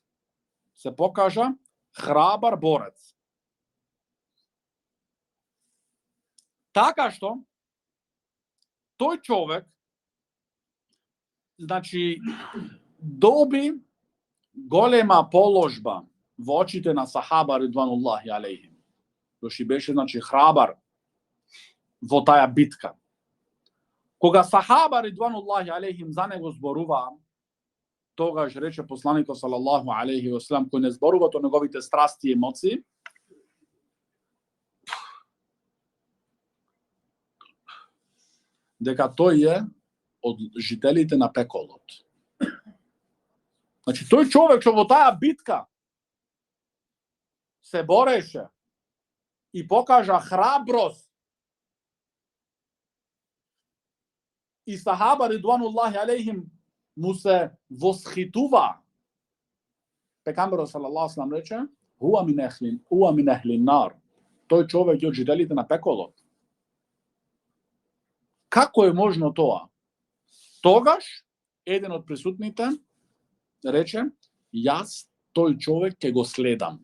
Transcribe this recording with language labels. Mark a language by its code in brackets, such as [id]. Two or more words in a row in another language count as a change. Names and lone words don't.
[mk] Се покажа храбар борец. Така што, тој човек, значи, доби голема положба во очите на сахаба [ar] رضوان الله عليهم. [mk] Доши беше, значи, храбар во таа битка. Кога сахаба [ar] رضوان الله عليهم [mk] за него зборуваа, тогаш рече посланикот [ar] صلى الله عليه وسلم, [mk] кој не зборува о неговите страсти и емоции, дека тој е од жителите на пеколот. Значи, тој човек што во таа битка се бореше и покажа храброст, и сахаба [ar] رضوان الله عليهم [mk] му се восхитува. [ar] Пекамберот صلى الله عليه وسلم рече: "هو من أهل النار." [mk] Тој човек е од жителите на пеколот. Како е можно тоа? Тогаш еден од присутните рече: "Јас тој човек ќе го следам."